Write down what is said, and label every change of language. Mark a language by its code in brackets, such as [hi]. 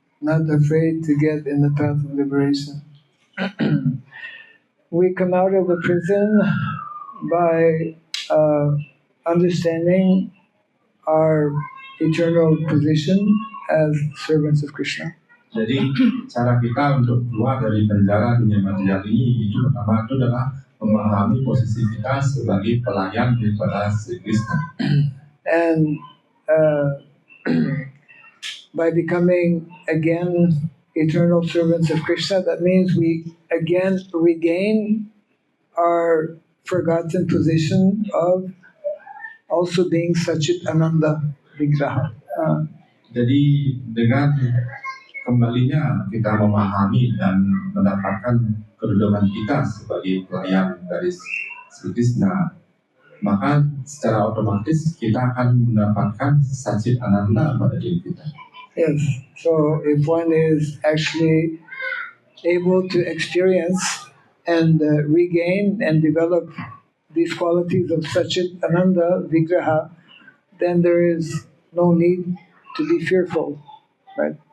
[en] not afraid to get in the path of liberation. We come out of the prison by understanding our eternal position as servants of Krishna. [id] Jadi cara kita untuk keluar dari penjara dunia material ini itu pertama itu adalah memahami posisi kita sebagai pelayan daripada Sri Krishna. [en] And by becoming again eternal servants of Krishna, that means we again regain our forgotten position of also being Sachit Ananda Vigraha. [id] Jadi dengan kembalinya kita memahami dan mendapatkan kedudukan kita sebagai pelayan dari Sri Krishna, maka secara otomatis kita akan mendapatkan Sachit Ananda pada diri kita. [en] Yes, so if one is actually able to experience and regain and develop these qualities of Sachit Ananda Vigraha, then there is no need to be fearful, right?